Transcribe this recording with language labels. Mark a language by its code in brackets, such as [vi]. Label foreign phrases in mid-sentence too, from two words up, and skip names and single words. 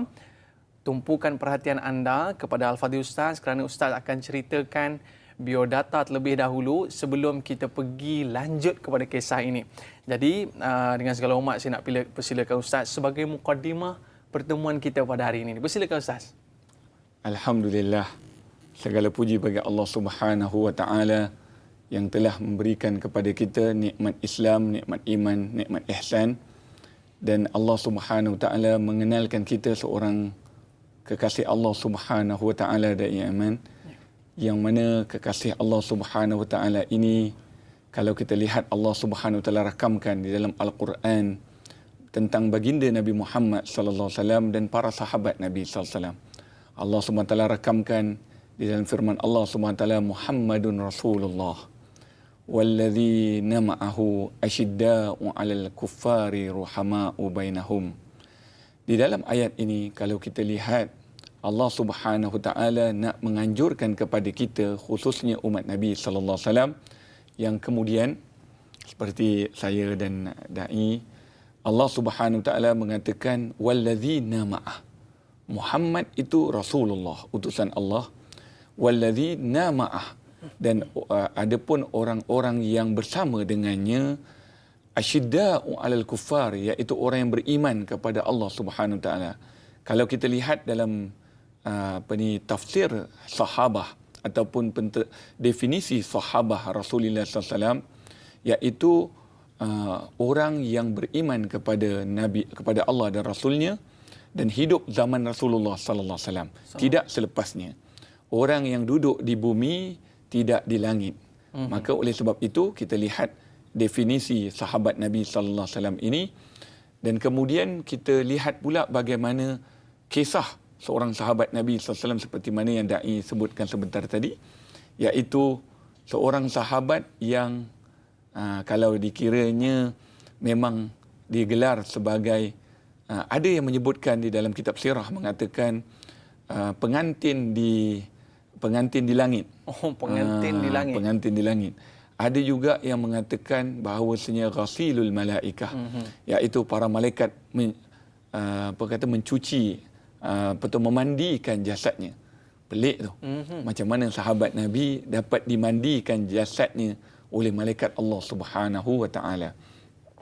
[ms] Tumpukan perhatian anda kepada Al-Fadil Ustaz kerana Ustaz akan ceritakan biodata terlebih dahulu sebelum kita pergi lanjut kepada kisah ini. Jadi dengan segala hormat saya nak persilakan Ustaz sebagai mukadimah pertemuan kita pada hari ini. Persilakan Ustaz. Alhamdulillah, segala puji bagi Allah [ar] سبحانه وتعالى [ms] yang telah memberikan kepada kita nikmat Islam, nikmat iman, nikmat ihsan, dan Allah [ar] سبحانه وتعالى [ms] mengenalkan kita seorang kekasih Allah [ar] سبحانه وتعالى [ms] dan iman, yang mana kekasih Allah [ar] سبحانه وتعالى [ms] ini, kalau kita lihat Allah [ar] سبحانه وتعالى [ms] rakamkan di dalam Al-Quran tentang baginda Nabi Muhammad [ar] صلى الله عليه وسلم [ms] dan para sahabat Nabi [ar] صلى الله عليه وسلم. [ms] Allah [ar] سبحانه وتعالى [ms] rakamkan di dalam firman Allah [ar] سبحانه وتعالى, محمد رسول الله والذين معه أشداء على الكفار رحماء بينهم. [ms] Di dalam ayat ini kalau kita lihat, Allah [ar] سبحانه وتعالى [ms] nak menganjurkan kepada kita, khususnya umat Nabi [ar] صلى الله عليه وسلم, [ms] yang kemudian seperti saya dan dai, Allah [ar] سبحانه وتعالى [ms] mengatakan [ar] والذين معه. [ms] Muhammad itu Rasulullah, utusan Allah. [ar] والذين معه, [ms] dan adapun orang-orang yang bersama dengannya, [ar] أشداء على الكفار, [ms] iaitu orang yang beriman kepada Allah [ar] سبحانه وتعالى. [ms] Kalau kita lihat dalam tafsir sahabah ataupun definisi sahabah Rasulullah SAW, iaitu orang yang beriman kepada Nabi, kepada Allah dan Rasulnya, dan hidup zaman Rasulullah [ar] صلى الله عليه وسلم, [ms] tidak selepasnya. Orang yang duduk di bumi, tidak di langit. Maka oleh sebab itu kita lihat definisi sahabat Nabi [ar] صلى الله عليه وسلم [ms] ini, dan kemudian kita lihat pula bagaimana kisah seorang sahabat Nabi [ar] صلى الله عليه وسلم [ms] seperti mana yang dai sebutkan sebentar tadi, iaitu seorang sahabat yang kalau dikiranya memang digelar sebagai, ada yang menyebutkan di dalam kitab sirah mengatakan pengantin di langit. Oh, pengantin di langit. Pengantin di langit. Ada juga yang mengatakan bahawasanya [ar] غسيل الملائكة, [ms] iaitu para malaikat mencuci atau memandikan jasadnya. Pelik tu. Macam mana sahabat Nabi dapat dimandikan jasadnya oleh malaikat Allah [ar] سبحانه وتعالى.